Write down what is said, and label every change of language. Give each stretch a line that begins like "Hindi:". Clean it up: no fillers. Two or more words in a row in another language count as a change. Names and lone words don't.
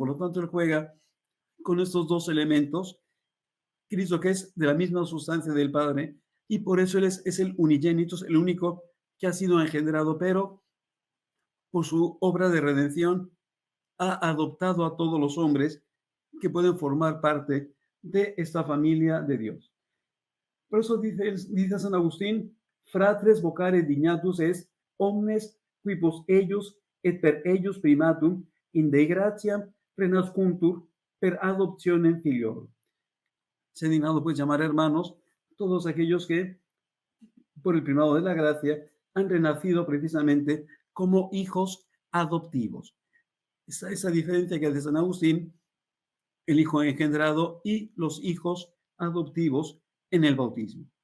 Spanish: Por lo tanto, él juega con estos dos elementos, Cristo que es de la misma sustancia del Padre, y por eso él es el unigenitus, el único que ha sido engendrado, pero por su obra de redención ha adoptado a todos los hombres que pueden formar parte de esta familia de Dios. Por eso dice San Agustín,
Latin: fratres vocare dignatus est omnes quibus ellos et per ellos primatum in Dei gratiam renascuntur per adoptionem filiorum.
Spanish: Se ha dignado pues llamar hermanos todos aquellos que por el primado de la gracia han renacido precisamente como hijos adoptivos. Esa diferencia que hace San Agustín, el hijo engendrado y los hijos adoptivos en el bautismo.